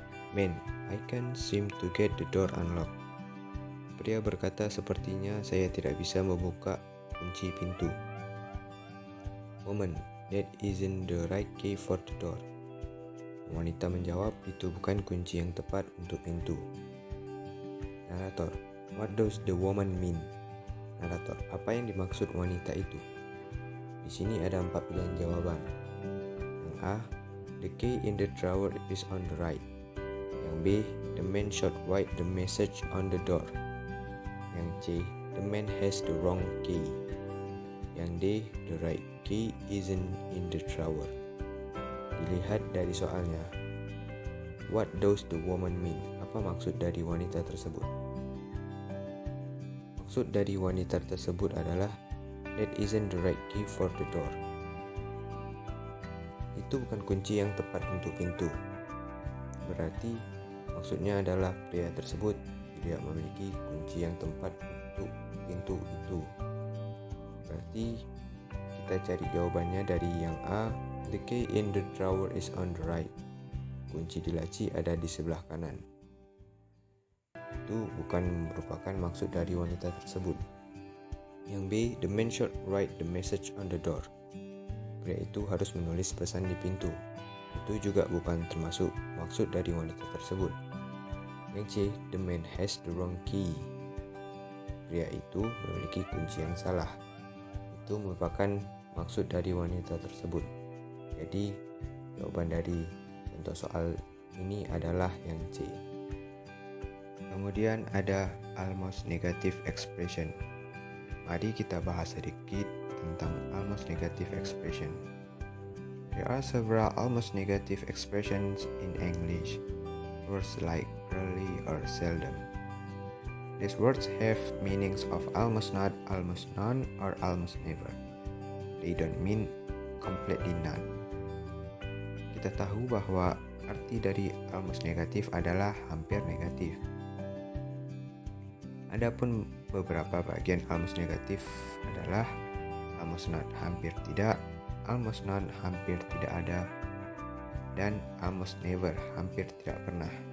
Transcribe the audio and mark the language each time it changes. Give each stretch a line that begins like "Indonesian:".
English: Man, I can't seem to get the door unlocked.
Indonesian: Pria berkata, sepertinya saya tidak bisa membuka kunci pintu.
English: Woman, that isn't the right key for the door.
Indonesian: Wanita menjawab, itu bukan kunci yang tepat untuk pintu. Narator,
English: what does the woman mean?
Indonesian: Narator, apa yang dimaksud wanita itu? Di sini ada 4 pilihan jawaban. Yang A,
English: the key in the drawer is on the right. Yang B, the man should write the message on the door. Yang C, the man has the wrong key. Yang D, the right key isn't in the drawer.
Indonesian: Dilihat dari soalnya.
English: What does the woman mean?
Indonesian: Apa maksud dari wanita tersebut? Maksud dari wanita tersebut adalah
English: that isn't the right key for the door.
Indonesian: Itu bukan kunci yang tepat untuk pintu. Berarti maksudnya adalah pria tersebut tidak memiliki kunci yang tepat untuk pintu itu. Berarti kita cari jawabannya dari yang A,
English: the key in the drawer is on the right.
Indonesian: Kunci di laci ada di sebelah kanan. Itu bukan merupakan maksud dari wanita tersebut.
English: Yang B, the man should write the message on the door.
Indonesian: Pria itu harus menulis pesan di pintu. Itu juga bukan termasuk maksud dari wanita tersebut.
English: Yang C, the man has the wrong key.
Indonesian: Pria itu memiliki kunci yang salah. Itu merupakan maksud dari wanita tersebut. Jadi, jawaban dari contoh soal ini adalah yang C. Kemudian ada almost negative expression. Mari kita bahas sedikit tentang almost negative expression.
English: There are several almost negative expressions in English. Words like rarely or seldom. These words have meanings of almost not, almost none, or almost never. They don't mean completely none.
Indonesian: Kita tahu bahwa arti dari almost negatif adalah hampir negatif. Adapun beberapa bagian almost negatif adalah
English: almost not,
Indonesian: hampir tidak,
English: almost none,
Indonesian: hampir tidak ada, dan
English: almost never,
Indonesian: hampir tidak pernah.